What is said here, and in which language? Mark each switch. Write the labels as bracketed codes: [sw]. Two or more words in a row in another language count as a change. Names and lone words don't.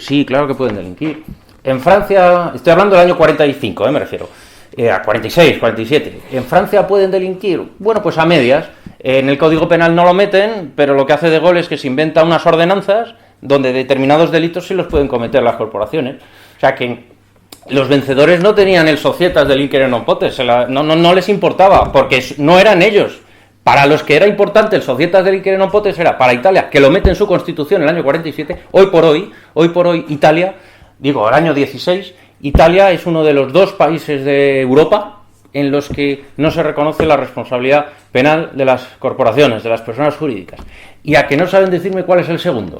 [es] Sí, claro que pueden delinquir. En Francia, estoy hablando del año 45, me refiero. A 46, 47. ¿En Francia pueden delinquir? Bueno, pues a medias. En el Código Penal no lo meten, pero lo que hace De Gaulle es que se inventa unas ordenanzas donde determinados delitos sí los pueden cometer las corporaciones. O sea que los vencedores no tenían el [la] societas delinquere non potes, [es] no les importaba, porque no eran ellos. Para los que era importante el [la] societas delinquere non potes [es] era para Italia, que lo mete en su constitución en el año 47. Hoy por hoy Italia, el año 16, Italia es uno de los 2 países de Europa en los que no se reconoce la responsabilidad penal de las corporaciones, de las personas jurídicas. ¿Y a que no saben decirme cuál es el segundo?